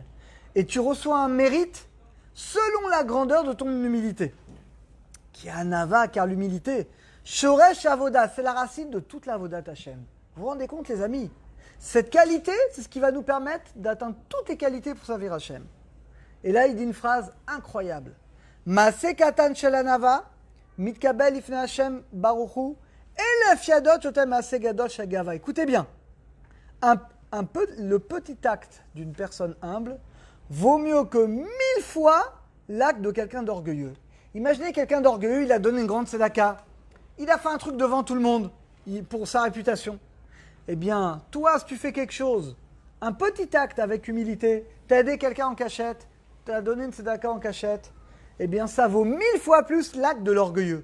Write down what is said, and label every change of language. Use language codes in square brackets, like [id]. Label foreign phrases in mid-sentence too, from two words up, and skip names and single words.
[fr] Et tu reçois un mérite selon la grandeur de ton humilité. Qui est Anava, car l'humilité, [he] שורש עבודה, [fr] c'est la racine de toute la [he] עבודת השם. [fr] Vous vous rendez compte les amis ? Cette qualité, c'est ce qui va nous permettre d'atteindre toutes les qualités pour servir Hashem. Et là, il dit une phrase incroyable. [he] מעשה קטן של ענוה מתקבל לפני השם ברוך הוא אלף ידות שותם מעשה גדול של גאוה. [fr] Écoutez bien. Le petit acte d'une personne humble vaut mieux que 1000 fois l'acte de quelqu'un d'orgueilleux. Imaginez quelqu'un d'orgueilleux, il a donné une grande tzedaka, il a fait un truc devant tout le monde pour sa réputation. Eh bien, toi, si tu fais quelque chose, un petit acte avec humilité, tu as aidé quelqu'un en cachette, tu as donné une tzedaka en cachette, eh bien, ça vaut 1000 fois plus l'acte de l'orgueilleux.